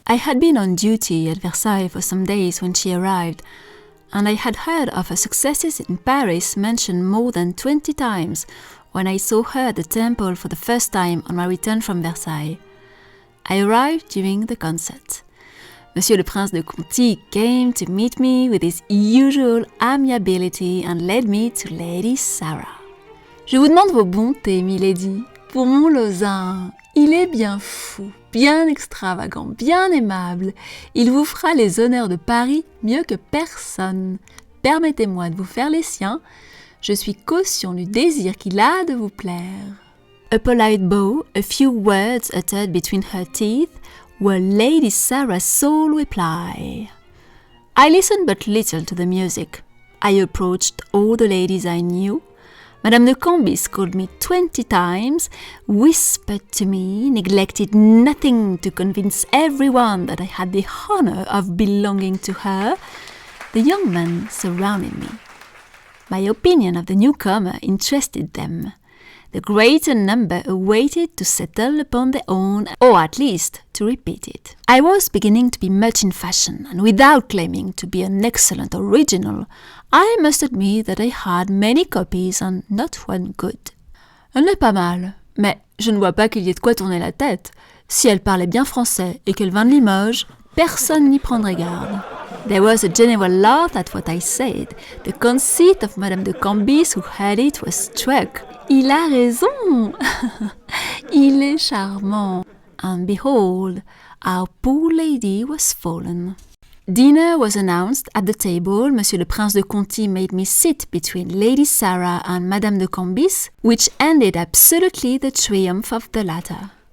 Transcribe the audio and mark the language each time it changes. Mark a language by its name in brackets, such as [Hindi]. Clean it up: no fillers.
[English] I had been on duty at Versailles for some days when she arrived, and I had heard of her successes in Paris mentioned more than 20 times when I saw her at the temple for the first time on my return from Versailles. I arrived during the concert. Monsieur le Prince de Conti came to meet me with his usual amiability and led me to Lady Sarah. [French] Je vous demande vos bontés, milady, pour mon Lauzun. Il est bien fou, bien extravagant, bien aimable. Il vous fera les honneurs de Paris mieux que personne. Permettez-moi de vous faire les siens. Je suis caution du désir qu'il a de vous plaire. [English] A polite bow, a few words uttered between her teeth, were Lady Sarah's sole reply. I listened but little to the music. I approached all the ladies I knew. Madame de Cambis called me 20 times, whispered to me, neglected nothing to convince everyone that I had the honor of belonging to her. The young men surrounded me. My opinion of the newcomer interested them. The greater number awaited to settle upon their own, or at least to repeat it. I was beginning to be much in fashion, and without claiming to be an excellent original, I must admit that I had many copies and not one good. [French] Elle n'est pas mal, mais je ne vois pas qu'il y ait de quoi tourner la tête. Si elle parlait bien français et qu'elle vint de Limoges, personne n'y prendrait garde. [English] There was a general laugh at what I said. The conceit of Madame de Cambis, who heard it, was struck. [French] Il a raison! Il est charmant. [English] And behold, our poor lady was fallen. Dinner was announced at the table. Monsieur le Prince de Conti made me sit between Lady Sarah and Madame de Cambis, which ended absolutely the triumph of the latter.